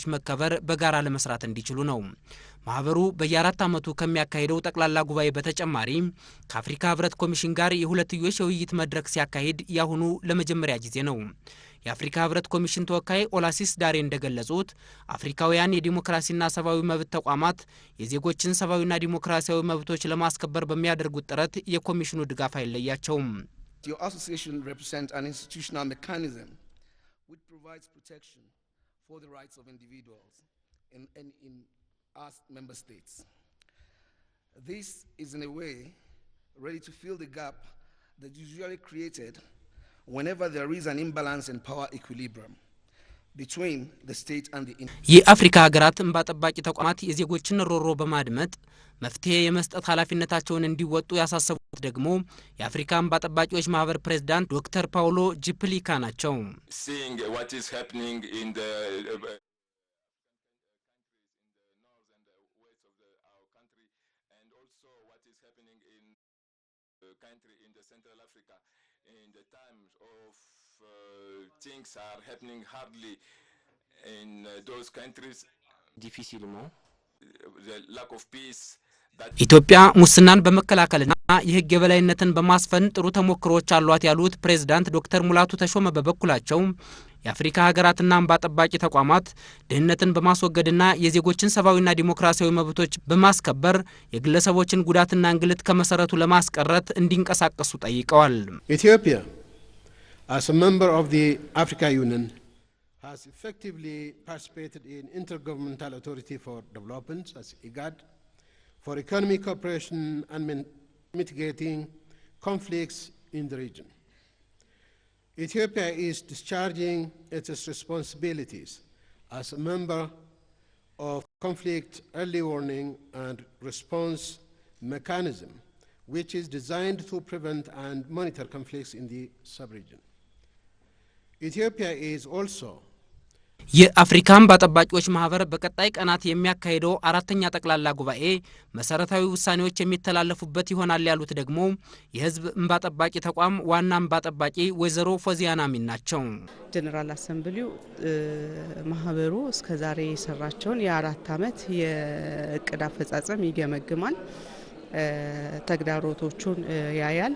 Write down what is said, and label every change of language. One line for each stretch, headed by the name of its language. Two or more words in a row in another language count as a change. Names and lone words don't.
Amharic: መከበር በጋራ ለመስራት እንዲችሉ ነው። ማህበሩ በየአራት ዓመቱ ከሚያካሂደው ጠቅላላ ጉባኤ በተጨማሪ ከአፍሪካ ህብረት ኮሚሽን ጋር የሁለትዮሽ የውይይት መድረክ ሲያካሂድ ያሁኑ ለመጀመሪያ ጊዜ ነው። የአፍሪካ ህብረት ኮሚሽን ተወካይ ኦላሲስ ዳሬ እንደገለጹት አፍሪካውያን የዲሞክራሲና ሰብአዊ መብት ተቋማት የዜጎችን ሰብአዊና ዲሞክራሲያዊ መብቶች ለማስከበር በሚያደርጉት ጥረት የኮሚሽኑ ድጋፍ አይለያቸውም።
English: Your association represents an institutional mechanism which provides protection for the rights of individuals in our member states. This is in a way ready to fill the gap that is usually created whenever there is an imbalance in power equilibrium between the state and the
Amharic: የአፍሪካ ሀገራት እንባ ጠባቂ ተቋማት የዜጎችን ሮሮ በማድመጥ መፍትሄ የመስጠት ኃላፊነታቸውን እንዲወጡ ያሳሰቡት ደግሞ የአፍሪካ እንባ ጠባቂዎች ማህበር ፕሬዝዳንት ዶክተር ፓውሎ ጂፕሊካ ናቸው።
English: country in the Central Africa in the times of things are happening hardly in those countries difficilement the lack of peace
Amharic: ኢትዮጵያ ሙስናን በመከላከልና የህግ የበላይነትን በማስፈን ጥሩ ተሞክሮች አሏት ያሉት ፕሬዝዳንት ዶክተር ሙላቱ ተሾመ በበኩላቸው የአፍሪካ ሀገራትና እንባ ጠባቂ ተቋማት ድህነትን በማስወገድና የዜጎችን ሰብአዊና ዲሞክራሲያዊ መብቶች በማስከበር የግለሰቦችን ጉዳትና እንግልት ከመሰረቱ ለማስቀረት እንዲንቀሳቀሱ ጠይቀዋል።
English: Ethiopia as a member of the Africa Union has effectively participated in Intergovernmental Authority for Development as IGAD for economic cooperation and mitigating conflicts in the region. Ethiopia is discharging its responsibilities as a member of conflict early warning and response mechanism, which is designed to prevent and monitor conflicts in the sub-region. Ethiopia is also
Amharic: የአፍሪካ እንባ ጠባቂዎች ማህበር በቀጣይ ቀናት የሚያካሂደው አራተኛ ጠቅላላ ጉባኤ መሰረታዊ ውሳኔዎች የሚተላለፉበት ይሆናል ያሉት ደግሞ የህዝብ እንባ ጠባቂ ተቋም ዋና እንባ ጠባቂ ወይዘሮ ፎዚያና ሚን ናቸው።
English: general assembly
Amharic: ማህበሩ እስከዛሬ የሰራቸውን የ4 ዓመት የእቅድ አፈጻጸም ይገመግማል፣ ተግዳሮቶቹን ያያል።